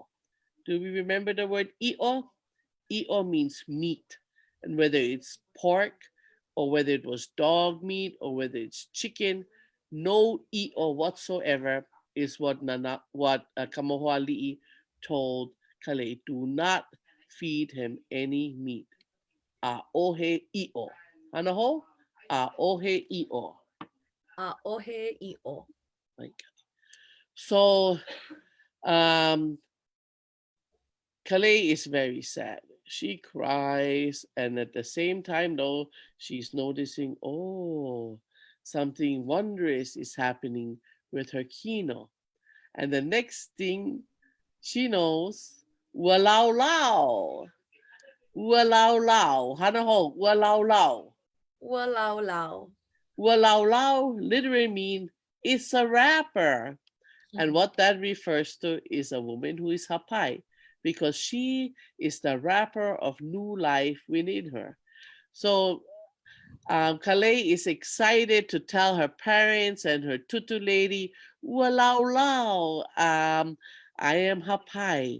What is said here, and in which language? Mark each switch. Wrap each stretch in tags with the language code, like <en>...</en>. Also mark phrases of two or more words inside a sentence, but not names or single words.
<en>Do we remember the word i'o? I'o means meat, and whether it's pork or whether it was dog meat or whether it's chicken, no i'o whatsoever is what Kamohoali'i told Calais. Do not feed him any meat.</en> <haw>A ohe i'o. Anaho? A ohe i'o. A ohe i'o.</haw> <en>Like, so Calais is very sad. She cries, and at the same time, though, she's noticing, oh, something wondrous is happening with her kino. And the next thing she knows,</en> <haw>walau lau. Walau lau. Hanaho, walau lau. Walau lau. Walau lau</haw> <en>literally means it's a rapper. And what that refers to is a woman who is hapai, because she is the wrapper of new life within her. So Calais is excited to tell her parents and her tutu lady,</en> <haw>walau lau,</haw> <en>I am hapai.</en>